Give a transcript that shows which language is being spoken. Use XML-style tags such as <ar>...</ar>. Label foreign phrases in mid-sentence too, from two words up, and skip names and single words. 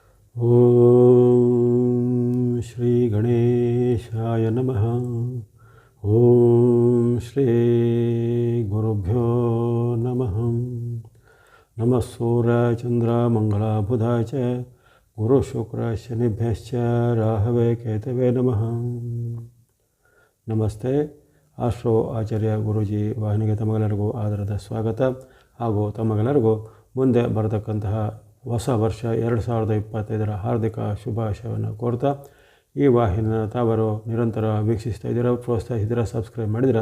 <sa>ಓಂ ಶ್ರೀ ಗಣೇಶಾಯ ನಮಃ. ಓಂ ಶ್ರೀ ಗುರುಭ್ಯೋ ನಮಃ. ನಮಃ ಸೂರ್ಯ ಚಂದ್ರ ಮಂಗಳ ಬುಧ ಚ ಗುರು ಶುಕ್ರ ಶನಿಭ್ಯಶ್ಚ ರಾಹವೇ ಕೇತವೇ ನಮಃ.</sa> <kn>ನಮಸ್ತೆ. ಆಸ್ಟ್ರೋ ಆಚಾರ್ಯ ಗುರೂಜಿ ವಾಹಿನಿಗೆ ತಮಗೆಲ್ಲರಿಗೂ ಆದರದ ಸ್ವಾಗತ ಹಾಗೂ ತಮಗೆಲ್ಲರಿಗೂ ಮುಂದೆ ಬರತಕ್ಕಂತಹ ಹೊಸ ವರ್ಷ 2025 ಹಾರ್ದಿಕ ಶುಭಾಶಯವನ್ನು ಕೋರ್ತಾ, ಈ ವಾಹಿನಿನ ತಾವರು ನಿರಂತರ ವೀಕ್ಷಿಸ್ತಾ ಇದ್ದೀರಾ, ಪ್ರೋತ್ಸಾಹಿಸಿದ್ದೀರಾ, ಸಬ್ಸ್ಕ್ರೈಬ್ ಮಾಡಿದ್ದೀರಾ.</kn>